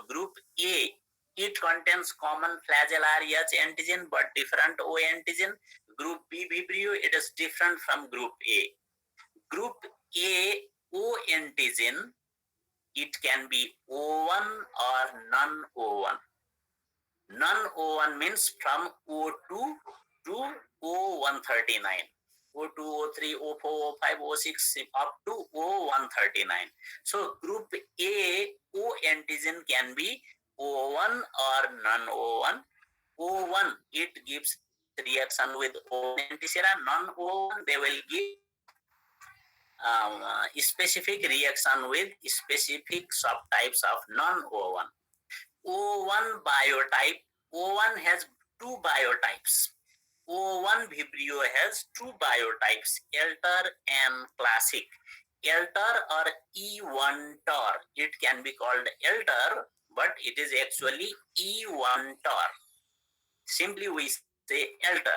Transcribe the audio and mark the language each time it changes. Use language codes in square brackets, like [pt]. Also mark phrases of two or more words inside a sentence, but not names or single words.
[en] Group A, it contains common flagellar H antigen but different O antigen. Group B Vibrio, it is different from Group A. Group A O antigen, it can be O1 or non-O1. Non-O1 means from O2 to O139. O2, O3, O4, O5, O6 up to O139. So group A O antigen can be O1 or non-O1. O1, it gives reaction with O1 antisera. Non-O1, they will give specific reaction with specific subtypes of non-O1. O1 biotype, O1 has two biotypes. O1 Vibrio has two biotypes, Elter and Classic. Elter or E1 tor. It can be called Elter, but it is actually E1 tor. Simply we say Elter.